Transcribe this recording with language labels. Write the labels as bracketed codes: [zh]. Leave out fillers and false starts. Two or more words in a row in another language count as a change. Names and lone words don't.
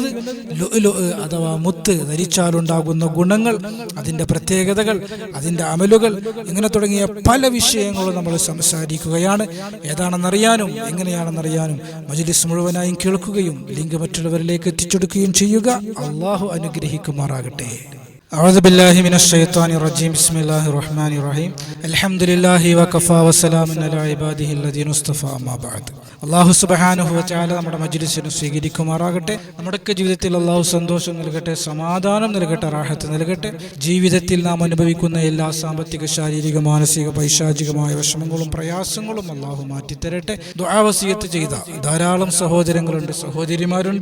[ml] ലുഅ്ലു അഥവാ മുത്ത് ധരിച്ചാലുണ്ടാകുന്ന ഗുണങ്ങൾ, അതിൻ്റെ പ്രത്യേകതകൾ, അതിൻ്റെ അമലുകൾ, ഇങ്ങനെ തുടങ്ങിയ പല വിഷയങ്ങളും നമ്മൾ സംസാരിക്കുകയാണ്. ഏതാണെന്നറിയാനും എങ്ങനെയാണെന്നറിയാനും മജ്‌ലിസ് മുഴുവനായും കേൾക്കുകയും ലിങ്ക് മറ്റുള്ളവരിലേക്ക് എത്തിച്ചെടുക്കുകയും ചെയ്യുക. അള്ളാഹു അനുഗ്രഹിക്കുമാറാകട്ടെ. [ar] أعوذ بالله من الشيطان الرجيم بسم الله الرحمن الرحيم الحمد لله وكفى وسلام على عباده الذين اصطفى أما بعد. [ml] അള്ളാഹു [ar] سبحانه وتعالى [ml] നമ്മുടെ മജ്‌ലിസിനെ സ്വീകരിക്കുമാറാകട്ടെ. നമ്മുടെ ജീവിതത്തിൽ അള്ളാഹു സന്തോഷം നൽകട്ടെ, സമാധാനം നൽകട്ടെ, റാഹത്ത് നൽകട്ടെ. ജീവിതത്തിൽ നാം അനുഭവിക്കുന്ന എല്ലാ സാമ്പത്തിക, ശാരീരിക, മാനസിക, പൈശാചികമായ വിഷമങ്ങളും പ്രയാസങ്ങളും അള്ളാഹു മാറ്റിത്തരട്ടെ. ദുആ വസിയത്ത് ചെയ്ത ധാരാളം സഹോദരങ്ങളുണ്ട്, സഹോദരിമാരുണ്ട്.